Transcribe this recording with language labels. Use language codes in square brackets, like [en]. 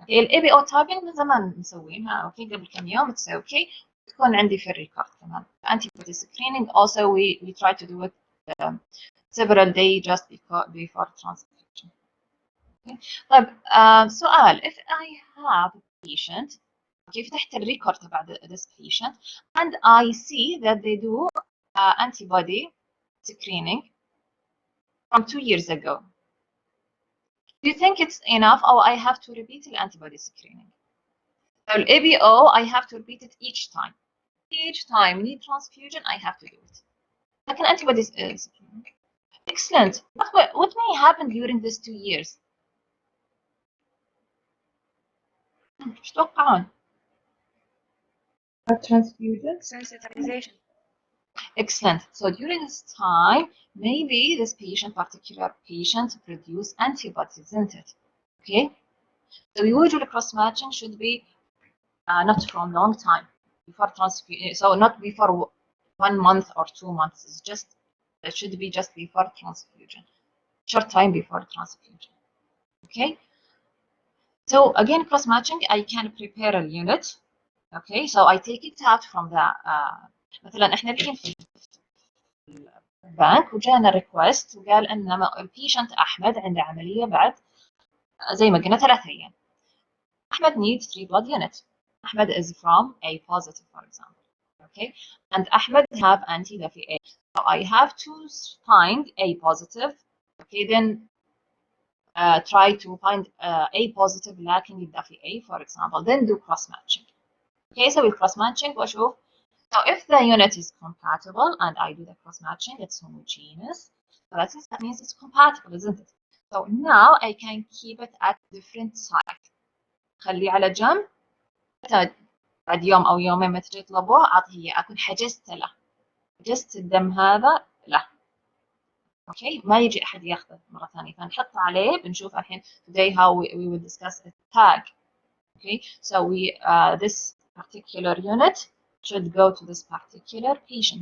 [ar] الاي بي او تايبنج من زمان مسوينها اوكي قبل كم يوم اتس اوكي تكون عندي في الريكورد كمان. [en] Antibody screening also we try to do it several days just before transfusion. Okay. [ar] طيب سؤال [en] if I have a patient okay [ar] فتحت الريكورد تبع [en] this patient and I see that they do antibody screening from 2 years ago. Do you think it's enough or I have to repeat the antibody screening? So ABO, I have to repeat it each time. Each time need transfusion, I have to do it. Like an antibody screening. Excellent. What may happen during these 2 years? [ar] ايش تتوقعون؟ Transfusion? [en] sensitization. Excellent. So during this time, maybe this particular patient produce antibodies, isn't it? Okay. So usually cross-matching should be not from long time before transfusion. So not before 1 month or 2 months. It's just it should be just before transfusion, short time before transfusion. Okay. So again, cross-matching, I can prepare a unit. Okay. So I take it out from the [ar] مثلا احنا الحين في البنك وجانا ريكوست وقال ان البيشنت احمد عنده عمليه بعد زي ما قلنا 3 ايام. [en] Ahmed needs 3 blood units. Ahmed is from A positive, for example. Okay, and Ahmed have anti-Daffy A. So I have to find A positive. Okay, then try to find A positive lacking Daffy A, for example. Then do cross matching. Okay, so with cross matching, وأشوف. So if the unit is compatible and I do the cross matching, it's homogeneous. So that means it's compatible, isn't it? So now I can keep it at different sites. [ar] خليه على جنب. بعد يوم أو يومين ما تجي تطلبوه أعطيه أكون حجزت له حجزت الدم هذا له. اوكي ما يجي أحد ياخذه مرة ثانية فنحط عليه بنشوف الحين [en] today how we will discuss a tag. Okay, so this particular unit should go to this particular patient.